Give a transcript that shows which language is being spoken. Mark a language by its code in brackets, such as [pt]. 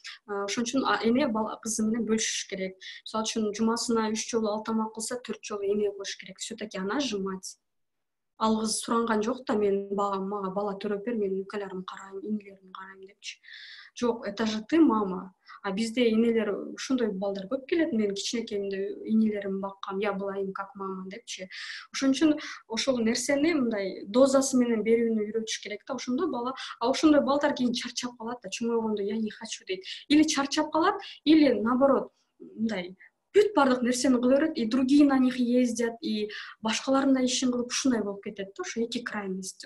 [ky] Ошон үчүн эне кызы менен бөлүшүш керек. Мисалы үчүн жумасына 3 жолу ал тамак кылса, 4 жолу эне кылыш керек. [ru] Все-таки она же мать. [ky] Ал кыз суранган жок да, мен мага бала төрөп бер, мен үкөлөрүмдү карайм, инилеримди карайм депчи. Жок, [ru] это же ты, мама. [ky] А бизде энелер ушундай балдар көп келет. Мен кичинекейимде инилеримди баккам, [ru] я была им как мама [ky] депчи. Ошон үчүн ошол нерсени мындай дозасы менен берүүнү үйрөтүш керек да. Ошондо бала, ошондой балдар кийин чарчап калат да, чоңойгондо [ru] я не хочу [ky] дейт. Или чарчап калат, или наоборот, мындай бүт бардык нерсени кыла берет, [ru] и другие на них ездят, [ky] и башкалардын да ишин кылып ушундай болуп кетет да, ошо эки крайность.